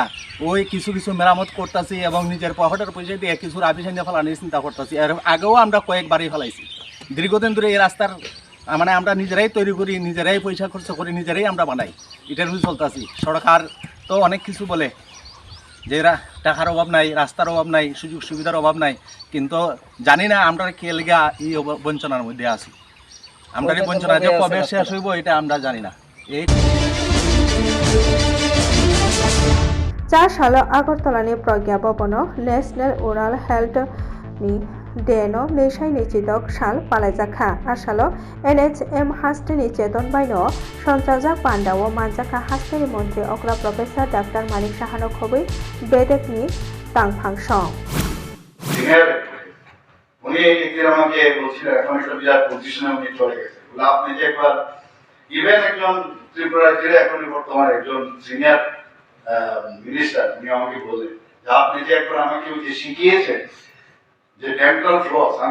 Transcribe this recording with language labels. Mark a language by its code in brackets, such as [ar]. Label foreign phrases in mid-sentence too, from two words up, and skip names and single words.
[bn] ওই কিছু কিছু মেরামত করতেছি এবং নিজের পকেটের পয়সা দিয়ে কিছু আবিষান্য ফেলানোর চিন্তা করতেছি আর আগেও আমরা কয়েকবারই ফেলাইছি দীর্ঘদিন ধরে এই রাস্তার মানে আমরা নিজেরাই তৈরি করি নিজেরাই পয়সা খরচ করি নিজেরাই আমরা বানাই এটার উপর চলতেছি সরকার তো অনেক কিছু বলে যে টাকার অভাব নাই রাস্তার অভাব নাই সুযোগ সুবিধার অভাব নাই কিন্তু জানি না আমরা কে লেগা এই বঞ্চনার মধ্যে আছি আমরা এই বঞ্চনা যে কবে শেষ হইব এটা আমরা জানি না এই [trp] 4 salo Agartala ni Pragya Bhavano [en] National Oral Health [trp] ni Deno Neshai ni Chidok Sal Palaijakha Asalo NHM Haste ni Cheton Baino Sonchajak Pandawo Manjaka Haste ni Montri Okra Professor Dr. Manik Sahano Khobui Bedek ni Tangphangsong [bn] উনি একদিন আমাকে বলছিলেন এখন একটা বিরাট পজিশনে উনি চলে গেছে আপনি যে একবার ইভেন একজন ত্রিপুরা জেলা এখন বর্তমানে একজন সিনিয়র মিনিস্টার উনি আমাকে বললেন যে আপনি যে একবার আমাকে ওই যে শিখিয়েছেন যে [en] dental floss [bn] আমি